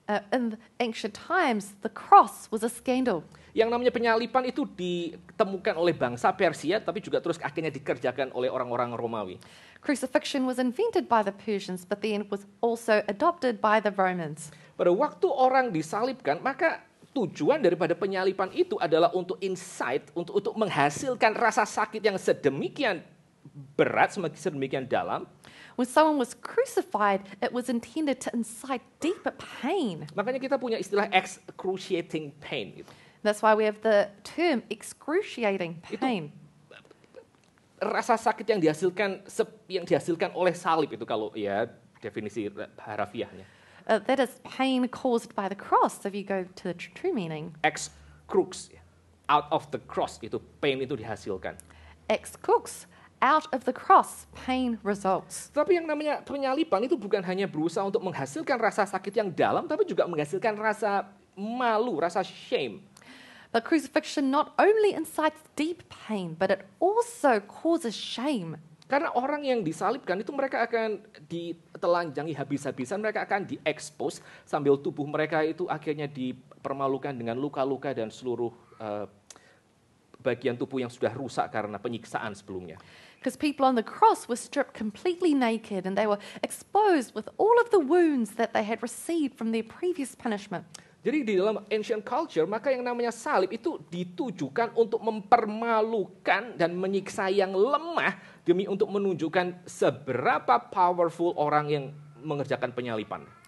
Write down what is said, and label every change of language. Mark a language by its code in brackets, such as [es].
[en] In ancient times, the cross was a scandal. [id] Yang namanya penyalipan itu ditemukan oleh bangsa Persia, tapi juga terus akhirnya dikerjakan oleh orang-orang Romawi. [en] Crucifixion was invented by the Persians, but then was also adopted by the Romans. [id] Pada waktu orang disalibkan, maka tujuan daripada penyalipan itu adalah untuk insight, untuk menghasilkan rasa sakit yang sedemikian berat, sedemikian dalam. [en] When someone was crucified, it was intended to incite deeper pain. [id] Makanya kita punya istilah [en] excruciating pain. That's why we have the term excruciating pain. [id] Rasa sakit yang dihasilkan oleh salib itu kalau ya definisi harafiahnya. [en] That is pain caused by the cross, if you go to the true meaning. Ex-crux, out of the cross, [id] itu pain itu dihasilkan. [en] Ex-crux, out of the cross, pain results. [id] Tapi yang namanya penyalipan itu bukan hanya berusaha untuk menghasilkan rasa sakit yang dalam, tapi juga menghasilkan rasa malu, rasa shame. [en] But crucifixion not only incites deep pain, but it also causes shame. [id] Karena orang yang disalibkan itu mereka akan ditelanjangi habis-habisan, mereka akan diekspos sambil tubuh mereka itu akhirnya dipermalukan dengan luka-luka dan seluruh bagian tubuh yang sudah rusak karena penyiksaan sebelumnya. [en] Because people on the cross were stripped completely naked and they were exposed with all of the wounds that they had received from their previous punishment. [id] Jadi di dalam [en] ancient culture, [id] maka yang namanya salib itu ditujukan untuk mempermalukan dan menyiksa yang lemah demi untuk menunjukkan seberapa powerful orang yang mengerjakan penyalipan.